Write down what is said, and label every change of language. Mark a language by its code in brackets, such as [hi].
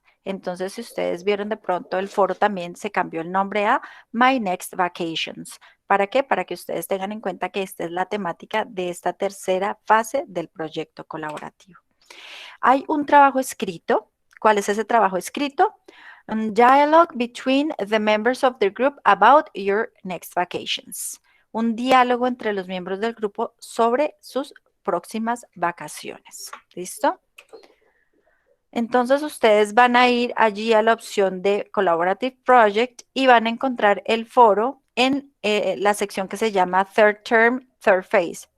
[es] Entonces, si ustedes vieron de pronto, el foro también se cambió el nombre a My Next Vacations. ¿Para qué? Para que ustedes tengan en cuenta que esta es la temática de esta tercera fase del proyecto colaborativo. Hay un trabajo escrito. ¿Cuál es ese trabajo escrito? [en] Dialogue between the members of the group about your next vacations. [es] Un diálogo entre los miembros del grupo sobre sus próximas vacaciones. ¿Listo? Entonces ustedes van a ir allí a la opción de Collaborative Project y van a encontrar el foro en la sección que se llama Third Term, Third Phase.